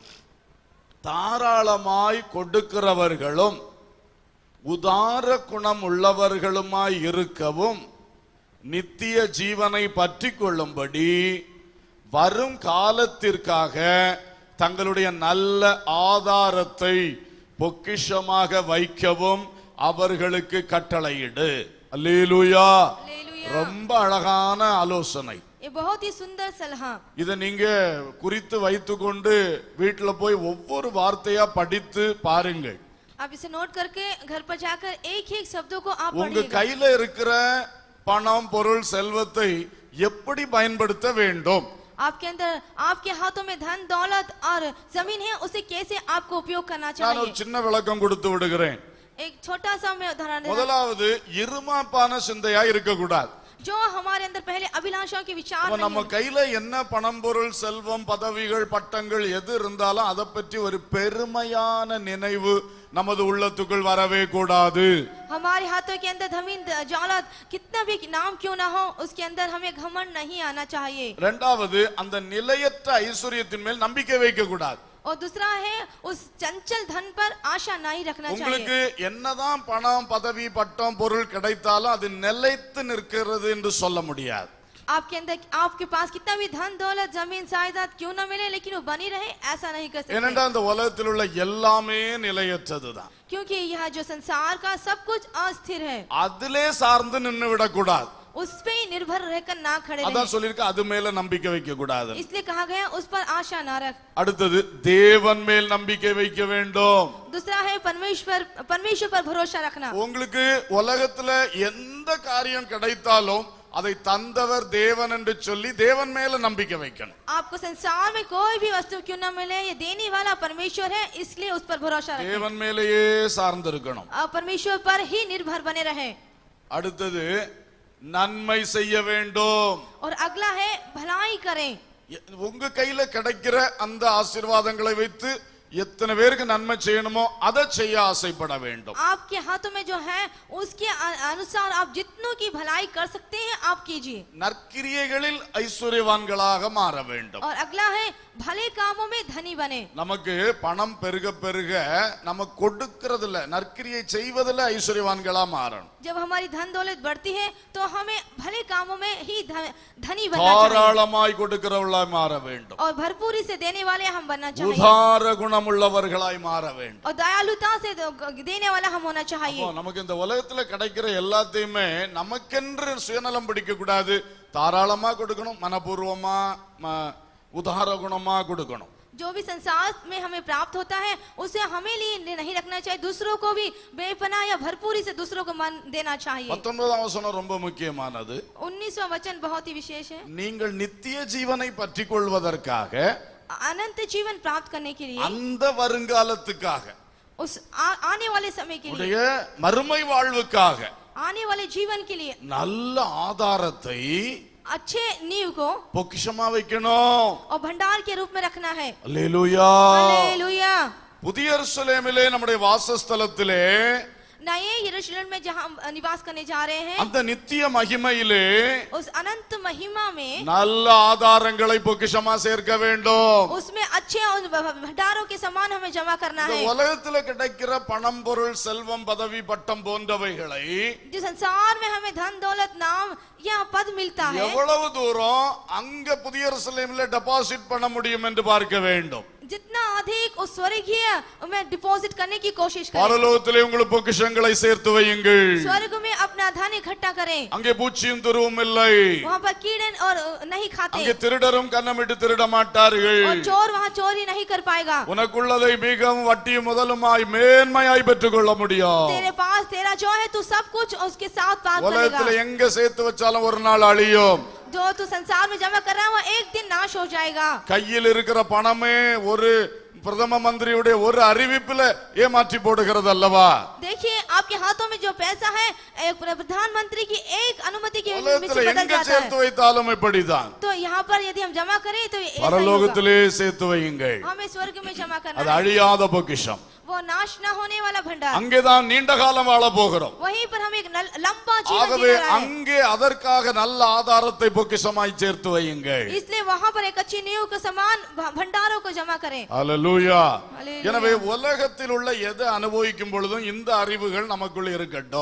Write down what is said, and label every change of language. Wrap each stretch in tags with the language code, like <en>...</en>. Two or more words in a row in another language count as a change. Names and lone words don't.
<ta>தாராளமாய் கொடுக்கிறவர்களும் உதார குணம் உள்ளவர்களுமாய் இருக்கவும் நித்திய ஜீவனை பற்றி கொள்ளும்படி வரும் காலத்திற்காக தங்களுடைய நல்ல ஆதாரத்தை பொக்கிஷமாக வைக்கவும் அவர்களுக்கு கட்டளையிடு. அல்லேலூயா. ரொம்ப அழகான ஆலோசனை.</ta> <hi>ये बहुत ही सुंदर सलाह।</hi> <ta>இதை நீங்க குறித்து வைத்துக்கொண்டு வீட்டுல போய் ஒவ்வொரு வார்த்தையா படித்து பாருங்கள்.</ta> <hi>आप इसे नोट करके घर पर जाकर एक एक शब्दों को आप</hi> <ta>உங்க</ta> <hi>पढ़िएगा।</hi> <ta>கையில இருக்கிற பணம் பொருள் செல்வத்தை எப்படி பயன்படுத்த வேண்டும்,</ta> <hi>आपके अंदर आपके हाथों में धन दौलत और जमीन है, उसे कैसे आपको उपयोग करना</hi> <ta>நான்</ta> <hi>चाहिए।</hi> <ta>ஒரு சின்ன விளக்கம் கொடுத்து விடுகிறேன்.</ta> <hi>एक छोटा सा मैं उदाहरण देना।</hi> <ta>முதலாவது இருமாப்பான சிந்தையா இருக்கக்கூடாது.</ta> <hi>जो हमारे अंदर पहले अभिलाषाओं के विचार नहीं</hi> <ta>நம்ம</ta> <hi>है।</hi> <ta>கையில என்ன பணம் பொருள் செல்வம் பதவிகள் பட்டங்கள் எது இருந்தாலும் அதை பற்றி ஒரு பெருமையான நினைவு நமது உள்ளத்துக்குள் வரவே கூடாது.</ta> <hi>हमारे हाथों के अंदर जमीन दौलत कितना भी नाम क्यों ना हो, उसके अंदर हमें घमंड नहीं आना चाहिए।</hi> <ta>இரண்டாவது அந்த நிலையற்ற ஐஸ்வர்யத்தின் மேல் நம்பிக்கை வைக்க கூடாது.</ta> <hi>और दूसरा है उस चंचल धन पर आशा नहीं रखना</hi> <ta>உங்களுக்கு</ta> <hi>चाहिए।</hi> <ta>என்னதான் பணம் பதவி பட்டம் பொருள் கிடைத்தாலும் அது நிலைத்து நிற்கிறது என்று சொல்ல முடியாது.</ta> <hi>आपके अंदर आपके पास कितना भी धन दौलत जमीन जायदाद क्यों ना मिले लेकिन वो बनी रहे ऐसा नहीं कर सकते</hi> <ta>ஏனென்றால் இந்த உலகத்தில் உள்ள எல்லாமே நிலையற்றதுதான்.</ta> <hi>क्योंकि यह जो संसार का सब कुछ अस्थिर है</hi> <ta>அதிலே சார்ந்து நின்னு விடக்கூடாது.</ta> <hi>उस पे ही निर्भर रहकर ना खड़े</hi> <ta>அதான்</ta> <hi>रहे</hi> <ta>சொல்லிருக்க, அது மேல நம்பிக்கை வைக்க கூடாது.</ta> <hi>इसलिए कहा गया उस पर आशा ना रख</hi> <ta>அடுத்தது தேவன் மேல் நம்பிக்கை வைக்க வேண்டும்.</ta> <hi>दूसरा है परमेश्वर पर भरोसा रखना</hi> <ta>உங்களுக்கு உலகத்துல எந்த காரியம் கிடைத்தாலும் அதை தந்தவர் தேவன் என்று சொல்லி தேவன் மேல நம்பிக்கை வைக்கணும்.</ta> <hi>आपको संसार में कोई भी वस्तु क्यों ना मिले ये देने वाला परमेश्वर है इसलिए उस पर भरोसा रखें</hi> <ta>தேவன் மேலேயே சார்ந்து இருக்கணும்.</ta> <hi>परमेश्वर पर ही निर्भर बने रहे</hi> <ta>அடுத்தது நன்மை செய்ய வேண்டும்.</ta> <hi>और अगला है भलाई करें</hi> <ta>உங்க கையில கிடைக்கிற அந்த ஆசீர்வாதங்களை வைத்து எத்தனை பேருக்கு நன்மை செய்யணுமோ அதை செய்ய ஆசைப்பட வேண்டும்.</ta> <hi>आपके हाथों में जो है उसके अनुसार आप जितनों की भलाई कर सकते हैं आप कीजिए.</hi> <ta>நற்கிரியைகளில் ஐஸ்வர்யவான்களாக மாற வேண்டும்.</ta> <hi>और अगला है भले कामों में धनी बने.</hi> <ta>நமக்கு பணம் பெருக பெருக நம்ம கொடுக்கிறதுல நற்கிரியை செய்வதில் ஐஸ்வர்யவான்களா மாறணும்.</ta> <hi>जब हमारी धन दौलत बढ़ती है तो हमें भले कामों में ही धनी बनना चाहिए</hi> <ta>தாராளமாய் கொடுக்கிறவர்களாய் மாற வேண்டும்.</ta> <hi>और भरपूरी से देने वाले हम बनना चाहिए</hi> <ta>உதார குணமுள்ளவர்களாய் மாற வேண்டும்.</ta> <hi>और दयालुता से देने वाला हम होना चाहिए.</hi> <ta>அப்போ நமக்கு இந்த உலகத்துல கிடைக்கிற எல்லாத்தையுமே நமக்கென்று சுயநலம் பிடிக்க கூடாது. தாராளமா கொடுக்கணும், மனப்பூர்வமா உதார குணமா கொடுக்கணும்.</ta> <hi>जो भी संसार में हमें प्राप्त होता है उसे हमें लिए नहीं रखना चाहिए, दूसरों को भी बेपनाह या भरपूरी से दूसरों को मन देना चाहिए.</hi> <ta>19ஆம் வசனம் ரொம்ப முக்கியமானது.</ta> <hi>19वां वचन बहुत ही विशेष है.</hi> <ta>நீங்கள் நித்திய ஜீவனை பற்றிக் கொள்வதற்காக,</ta> <hi>अनंत जीवन प्राप्त करने के लिए,</hi> <ta>அந்த வருங்காலத்துக்காக,</ta> <hi>उस आने वाले समय के लिए,</hi> <ta>உடைய மறுமை வாழ்வுக்காக</ta> <hi>आने वाले जीवन के लिए</hi> <ta>நல்ல ஆதாரத்தை</ta> <hi>अच्छे नींव को</hi> <ta>பொக்கிஷமா வைக்கணும்.</ta> <hi>और भंडार के रूप में रखना है.</hi> <ta>அல்லேலூயா.</ta> <hi>हालेलुया.</hi> <ta>புதிய எருசலேமிலே நம்முடைய வாசஸ்தலத்திலே</ta> <hi>नए यरूशलेम में जहां हम निवास करने जा रहे हैं</hi> <ta>அந்த நித்திய மகிமையிலே</ta> <hi>उस अनंत महिमा में</hi> <ta>நல்ல ஆதாரங்களை பொக்கிஷமா சேர்க்க வேண்டும்.</ta> <hi>उसमें अच्छे भंडारों के समान हमें जमा करना</hi> <ta>இந்த</ta> <hi>है.</hi> <ta>உலகத்துல கிடைக்கிற பணம் பொருள் செல்வம் பதவி பட்டம் போன்றவைகளை</ta> <hi>जो संसार में हमें धन दौलत नाम या पद मिलता है</hi> <ta>எவ்வளவு தூரம் அங்க புதிய எருசலேமிலே டெபாசிட் பண்ண முடியும் என்று பார்க்க வேண்டும்.</ta> <hi>जितना अधिक उस स्वर्गीय में डिपॉजिट करने की कोशिश करें.</hi> <ta>பரலோகத்திலே உங்கள் பொக்கிஷங்களை சேர்த்து வையுங்கள்.</ta> <hi>स्वर्ग में अपना धन इकट्ठा करें.</hi> <ta>அங்கே பூச்சியும் துருவும் இல்லை.</ta> <hi>वहाँ पर कीड़े और नहीं खाते</hi> <ta>அங்கே திருடரும் கன்னமிட்டு திருட மாட்டார்கள்.</ta> <hi>और चोर वहाँ चोरी नहीं कर पाएगा.</hi> <ta>உனக்குள்ளதை மிகவும் வட்டியும் முதலுமாய் மேன்மையாய் பெற்றுக்கொள்ள முடியும்.</ta> <hi>तेरे पास तेरा जो है तू सब कुछ उसके साथ पार</hi> <ta>உலகத்துல</ta> <hi>करेगा.</hi> <ta>எங்க சேர்த்து வச்சாலும் ஒரு நாள் அழியும்.</ta> <hi>जो तू संसार में जमा कर रहा है वो एक दिन नाश हो जाएगा.</hi> <ta>கையில் இருக்கிற பணமே ஒரு பிரதம மந்திரியுடைய ஒரு அறிவிப்புல ஏமாற்றி போடுகிறது அல்லவா?</ta> <hi>देखिए आपके हाथों में जो पैसा है एक प्रधानमंत्री की एक अनुमति के</hi> <ta>உலகத்துல</ta> <hi>बदल</hi> <ta>எங்க</ta> <hi>जाता</hi> <ta>சேர்த்து</ta> <hi>है.</hi> <ta>வைத்தாலும் இப்படிதான்.</ta> <hi>तो यहाँ पर यदि हम जमा करें तो ऐसा ही होगा.</hi> <ta>பரலோகத்திலே சேர்த்து வையுங்கள்.</ta> <hi>हमें स्वर्ग में जमा करना</hi> <ta>அது</ta> <hi>है.</hi> <ta>அழியாத பொக்கிஷம்.</ta> <hi>वो नाश न होने वाला भंडार.</hi> <ta>அங்கேதான் நீண்ட காலம் வாழ போகிறோம்.</ta> <hi>वहीं पर हम एक लंबा जीवन</hi> <ta>ஆகவே</ta> <hi>जीना है.</hi> <ta>அங்கே அதற்காக நல்ல ஆதாரத்தை பொக்கிஷமாய் சேர்த்து வையுங்கள்.</ta> <hi>इसलिए वहाँ पर एक अच्छी नींव के समान भंडारों को जमा करें.</hi> <ta>அல்லேலூயா. அல்லேலூயா. எனவே உலகத்தில் உள்ள எதை அனுபவிக்கும் பொழுதும் இந்த அறிவுகள் நமக்குள் இருக்கட்டும்.</ta>